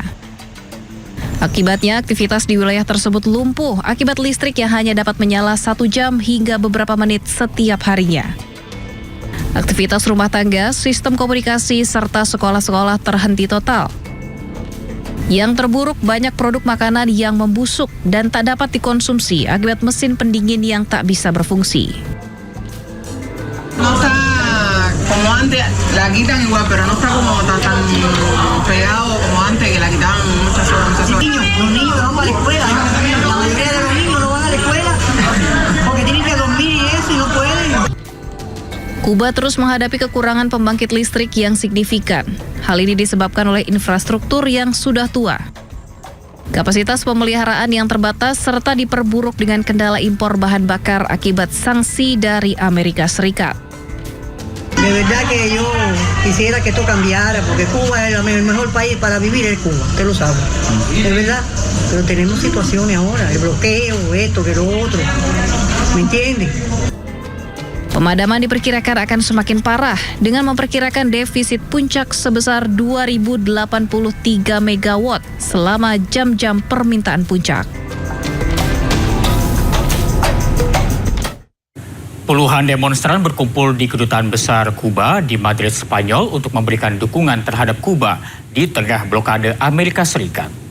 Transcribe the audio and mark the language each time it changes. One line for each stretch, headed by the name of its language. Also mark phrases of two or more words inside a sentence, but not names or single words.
Indonesian: Akibatnya, aktivitas di wilayah tersebut lumpuh akibat listrik yang hanya dapat menyala 1 jam hingga beberapa menit setiap harinya. Aktivitas rumah tangga, sistem komunikasi, serta sekolah-sekolah terhenti total. Yang terburuk, banyak produk makanan yang membusuk dan tak dapat dikonsumsi akibat mesin pendingin yang tak bisa berfungsi.
Spanish: No está como antes, la quitan igual, pero no está como tan pegado como antes, que la quitaban muchas horas. Los niños no van a la escuela, la mayoría de los niños no van a la escuela porque tienen que dormir y eso y no pueden.
Indonesian: Kuba terus menghadapi kekurangan pembangkit listrik yang signifikan. Hal ini disebabkan oleh infrastruktur yang sudah tua, kapasitas pemeliharaan yang terbatas, serta diperburuk dengan kendala impor bahan bakar akibat sanksi dari Amerika Serikat.
Spanish: De verdad que yo quisiera que esto cambiara, porque Cuba es el mejor país para vivir, es Cuba, usted lo sabe, es verdad, pero tenemos situaciones ahora, el bloqueo, esto, que lo otro, ¿me entiende?
Indonesian: Pemadaman diperkirakan akan semakin parah dengan memperkirakan defisit puncak sebesar 2083 megawatt selama jam-jam permintaan puncak. Puluhan demonstran berkumpul di Kedutaan Besar Kuba di Madrid, Spanyol untuk memberikan dukungan terhadap Kuba di tengah blokade Amerika Serikat.